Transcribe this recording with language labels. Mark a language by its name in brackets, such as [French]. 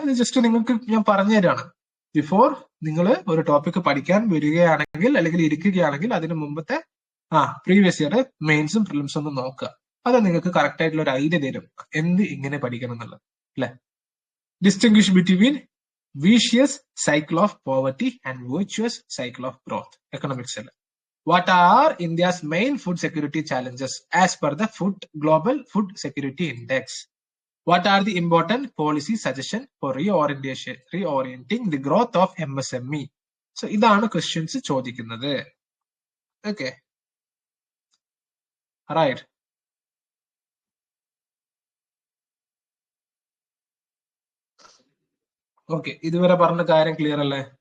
[Malayalam] ഇത് ജസ്റ്റ് നിങ്ങൾക്ക് ഞാൻ പറഞ്ഞു തരാണ്. ബിഫോർ നിങ്ങൾ ഒരു ടോപ്പിക് പഠിക്കാൻ വരികയാണെങ്കിൽ അല്ലെങ്കിൽ ഇരിക്കുകയാണെങ്കിൽ അതിന് മുമ്പത്തെ പ്രീവിയസ് ഇയർ മെയിൻസും പ്രിലിംസും ഒന്ന് നോക്കുക. അത് നിങ്ങൾക്ക് കറക്റ്റ് ആയിട്ടുള്ള ഒരു ഐഡിയ തരും എന്ത് ഇങ്ങനെ പഠിക്കണം എന്നുള്ളത്, അല്ലെ? [English] Distinguish between vicious cycle of poverty and virtuous cycle of growth, economics അല്ലേ? What are India's main food security challenges as per the Global Food Security Index? What are the important policy suggestions for reorienting the growth of MSME? [Malayalam] So, ഇതാണ് questions ചോദിക്കുന്നത്. Okay, right. Okay, ഇതുവരെ പറഞ്ഞ കാര്യം clear അല്ലേ?